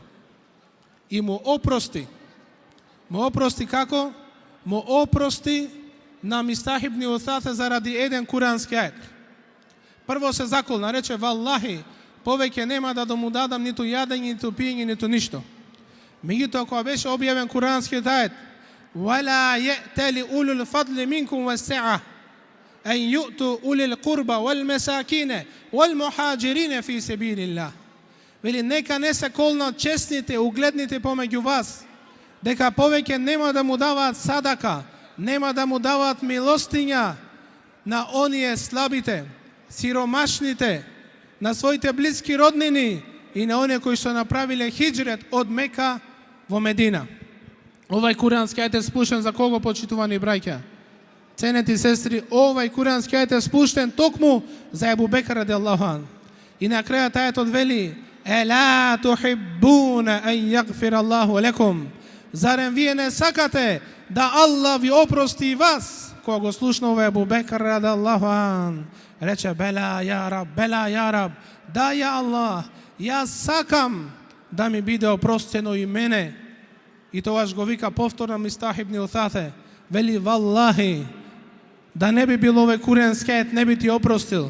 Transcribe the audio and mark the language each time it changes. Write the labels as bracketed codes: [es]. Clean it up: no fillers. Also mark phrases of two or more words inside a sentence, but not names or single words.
[mk] И му опрости. Му опрости како? Му опрости на Мистах ибн Утатhe заради еден курански ајет. Прво се заколна, рече: "Валлахи, повеќе нема да му дадам ниту јадење, ниту пиење, ниту ништо." Меѓутоа, кога беше објавен куранскиот ајет: [ar] "ولا يأتل أولو الفضل منكم والسعة أن يؤتوا أولي القربى والمساكين والمهاجرين في سبيل الله." [mk] Вели, нека не се колнат честните, угледните помеѓу вас, дека повеќе нема да му даваат садака, нема да му даваат милостиња на оние слабите, сиромашните, на своите блиски роднини и на оние кои што направиле хиџрет од Мека во Медина. Овај курански ајет е спушен за кого, почитувани браќа? Ценети сестри, овај курански ајет е спуштен токму за Абу Бекр [ar] رضي الله عنه. [mk] И на крајот ајетот вели: [ar] "ألا تحبون أن يغفر الله لكم." [mk] Зарем вие не сакате да Аллах ви опрости и вас? Кога го слушна овај Абу Бекр [ar] رضي الله عنه, [mk] рече: [ar] "بلى يا رب، بلى يا رب, [mk] да ја Аллах, јас сакам да ми биде опростено и мене." И тогаш го вика повторно Мистах ибн Утатhe, вели: "Валлахи, да не би бил овој курански ајет, не би ти опростил.